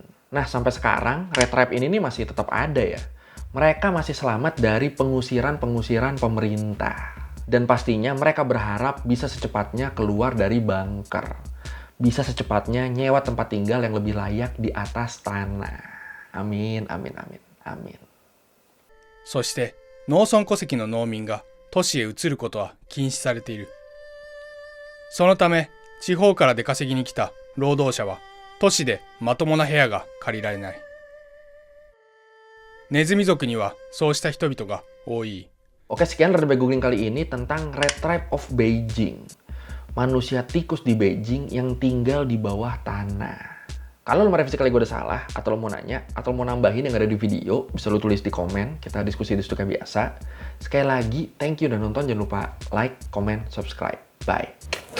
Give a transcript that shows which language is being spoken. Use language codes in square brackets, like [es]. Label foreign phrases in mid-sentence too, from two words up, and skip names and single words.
[id] Nah sampai sekarang Red Tribe ini nih masih tetap ada ya. Mereka masih selamat dari pengusiran-pengusiran pemerintah. Dan pastinya mereka berharap bisa secepatnya keluar dari bunker. Bisa secepatnya nyewa tempat tinggal yang lebih layak di atas tanah. Amin, amin, amin, amin. [ja] そして農村戸籍の農民が都市へ移ることは禁止されている。そのため地方から出稼ぎに来た労働者は都市でまともな部屋が借りられない。ネズミ族にはそうした人々が多い。 [id] Oke, sekian dari googling kali ini tentang Red Tribe of Beijing. Manusia tikus di Beijing yang tinggal di bawah tanah. Kalau lo merevisi kali gue udah salah, atau lo mau nanya, atau lo mau nambahin yang ada di video, bisa lo tulis di komen, kita diskusi di situ kayak biasa. Sekali lagi, [en] thank you [id] udah nonton, jangan lupa [en] like, comment, subscribe. [id] Bye!